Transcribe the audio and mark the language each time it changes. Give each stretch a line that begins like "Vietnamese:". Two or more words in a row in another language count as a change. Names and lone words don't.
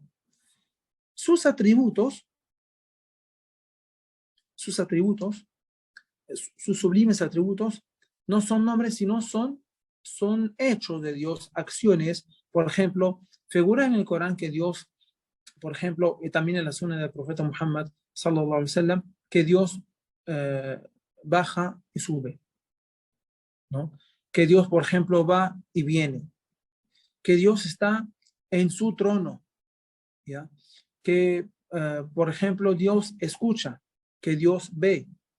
Spanish: Sus atributos, sus sublimes atributos, no son nombres, sino son hechos de Dios, acciones. Por ejemplo, figura en el Corán que Dios, por ejemplo, y también en la sunna del profeta Muhammad,
Arabic: صلى الله عليه وسلم,
Spanish: que Dios baja y sube, ¿no? Que Dios, por ejemplo, va y viene, que Dios está en su trono, ¿ya? Que, por ejemplo, Dios escucha, que Dios ve.